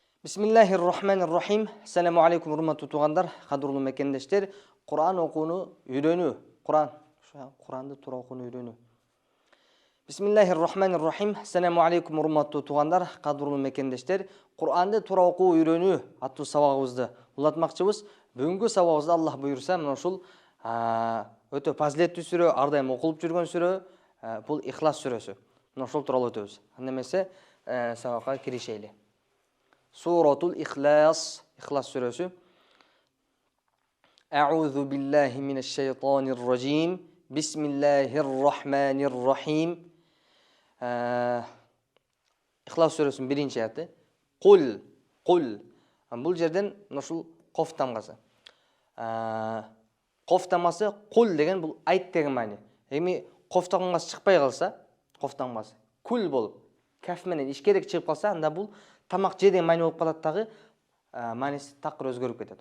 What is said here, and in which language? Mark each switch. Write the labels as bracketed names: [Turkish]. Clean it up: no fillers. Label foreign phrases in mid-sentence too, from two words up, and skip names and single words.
[Arabic] Bismillahirrahmanirrahim. السلام عليكم [Kyrgyz] урматтуу туугандар, кадырлуу мекендештер. Кур'ан окууну үйрөнүү. Куранды туура окууну үйрөнүү. [Arabic] Bismillahirrahmanirrahim. السلام عليكم [Kyrgyz] урматтуу туугандар, кадырлуу мекендештер. Кур'анды туура окуу үйрөнүү аттуу сабагыбызды улатмакчыбыз. Бүгүнкү сабагыбызда Аллах буйрса, мына ушул өтө фазилеттүү сүрө, ар дайым окулуп жүргөн сүрө, бул Ихлас сүрөсү. Мына ушул тууралуу өтөбүз. Анда эмесе сабакка киришели. Суратул Ихлас, Ихлас сүрөсү. [Arabic] أعوذ بالله من الشيطان الرجيم. بسم الله الرحمن الرحيم. [Kyrgyz] Ихлас сүрөсүнүн биринчи аяты. Кул. Бул жерден ушул коф тамгасы. Коф тамгасы кул деген бул айт деген маани. Эми коф тамгасы чыкпай калса, коф тамгасы кул болуп, каф менен ишкерек чыгып калса, анда бул тамак же деген маани болуп калат дагы, мааниси такыр өзгөрүп кетет.